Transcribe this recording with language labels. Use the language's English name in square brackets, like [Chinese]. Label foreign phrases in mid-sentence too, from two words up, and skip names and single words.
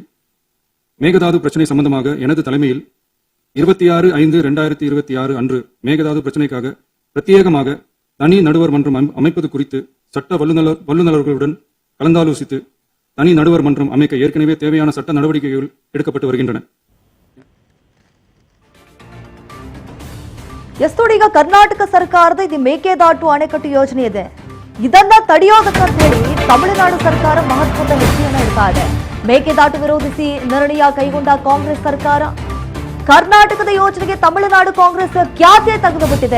[Tamil] மேகதாது பிரச்சனை சம்பந்தமாக எனது தலைமையில் 26/5/2026 அன்று மேகதாது பிரச்சனைக்காக பிரத்யேகமாக தனி நடுவர் மன்றம் அமைப்பது குறித்து சட்ட வல்லுநர்களுடன் கலந்தாலோசித்து தனி நடுவர் மன்றம் அமைக்க ஏற்கனவே தேவையான சட்ட நடவடிக்கைகள் எடுக்கப்பட்டு வருகின்றன. [Kannada] ಎಷ್ಟೋಡಿ ಈಗ ಕರ್ನಾಟಕ ಸರ್ಕಾರದ ಇದು ಮೇಕೆದಾಟು ಅಣೆಕಟ್ಟು ಯೋಜನೆ ಇದೆ. ಇದನ್ನ ತಡೆಯೋದಕ್ಕಂತ ಹೇಳಿ ತಮಿಳುನಾಡು ಸರ್ಕಾರ ಮಹತ್ವದ ಹೆಜ್ಜೆಯನ್ನ ಇಡ್ತಾ ಇದೆ. ಮೇಕೆದಾಟು ವಿರೋಧಿಸಿ ನಿರ್ಣಯ ಕೈಗೊಂಡ ಕಾಂಗ್ರೆಸ್ ಸರ್ಕಾರ ಕರ್ನಾಟಕದ ಯೋಜನೆಗೆ ತಮಿಳುನಾಡು ಕಾಂಗ್ರೆಸ್ ಖ್ಯಾತೆ ತೆಗೆದುಬಿಟ್ಟಿದೆ.